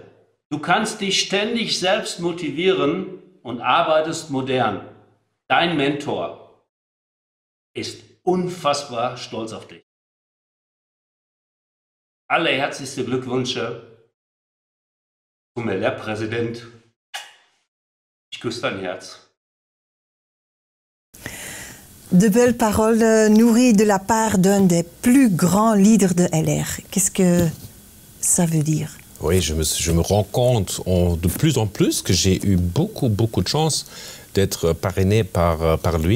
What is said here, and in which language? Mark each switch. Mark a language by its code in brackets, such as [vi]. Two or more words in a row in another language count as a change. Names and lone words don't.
[de] Du kannst dich ständig selbst motivieren und arbeitest modern. Dein Mentor ist unfassbar stolz auf dich. Allerherzlichste Glückwünsche zum LR-Präsident. Ich küsse dein Herz. [fr] De belles paroles nourries de la part d'un des plus grands leaders de LR. Qu'est-ce que ça veut dire? Oui, je me rends compte de plus en plus que j'ai eu beaucoup de chance d'être parrainé par lui.